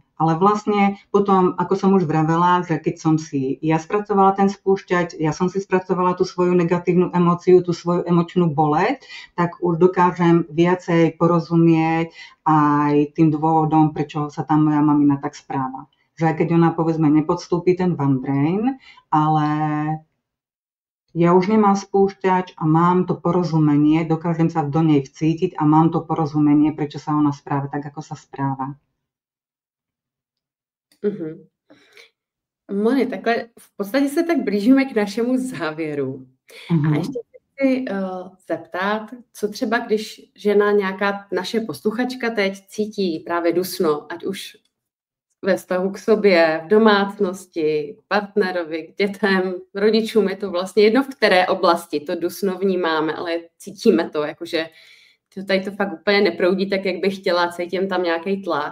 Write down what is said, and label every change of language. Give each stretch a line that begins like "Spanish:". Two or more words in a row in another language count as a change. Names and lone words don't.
Slovak: Ale vlastne potom, ako som už vravela, že keď som si ja spracovala ten spúšťač, ja som si spracovala tú svoju negatívnu emóciu, tú svoju emočnú boleť, tak už dokážem viacej porozumieť aj tým dôvodom, prečo sa tam moja mamina tak správa. Že aj keď ona, povedzme, nepodstúpi ten One Brain, ale ja už nemám spúšťač a mám to porozumenie, dokážem sa do nej vcítiť a mám to porozumenie, prečo sa ona správa tak, ako sa správa. Mm-hmm.
Czech: Moni, takhle v podstatě se tak blížíme k našemu závěru. A ještě chci zeptat, co třeba, když žena nějaká naše posluchačka teď cítí právě dusno, ať už ve vztahu k sobě, v domácnosti, k partnerovi, k dětem, rodičům, je to vlastně jedno, v které oblasti to dusno vnímáme, ale cítíme to, jakože tady to fakt úplně neproudí tak, jak bych chtěla, cítím tam nějaký tlak.